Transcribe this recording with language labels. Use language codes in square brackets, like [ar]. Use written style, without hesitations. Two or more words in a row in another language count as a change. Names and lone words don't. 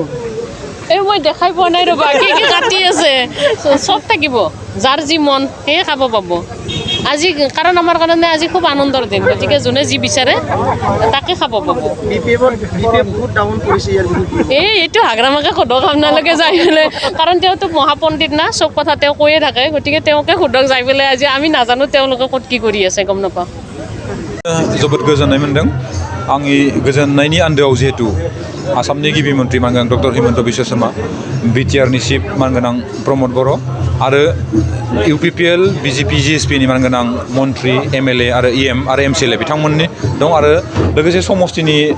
[as] এই মই দেখাই পোৱা নাই ৰ'বা কি কাটি আছে চব থাকিব যাৰ যি মন সেয়ে খাব পাব আজি কাৰণ আমাৰ কাৰণে আজি খুব আনন্দৰ দিন গতিকে যোনে যি বিচাৰে তাকে খাব পাব BPF বহুত ডাউন কৰিছে ইয়াৰ বিষয়ে এইটো হাগ্ৰামাকে সোধক আপোনালোকে যাই পেলাই কাৰণ তেওঁতো মহাপণ্ডিত না চব কথা তেওঁ কৈয়ে থাকে গতিকে তেওঁকে সোধক যাই পেলাই আজি আমি নাজানো তেওঁলোকে ক'ত কি কৰি আছে গম নাপাওঁ [brx] जोबोद गोजोननाय मोन्दों आंनि गोजोननायनि आन्दोआव जिहेतु आसामनि गिबि मन्त्रि मानगोनां डक्टर हिमन्त बिश्व शर्मा BTR-नि चिफ मानगोनां प्रमद बर' आरो UPPL BJP GSP-नि मानगोनां मन्त्रि MLA आरो EM आरो MCLA बिथांमोननि दं आरो लोगोसे समष्टिनि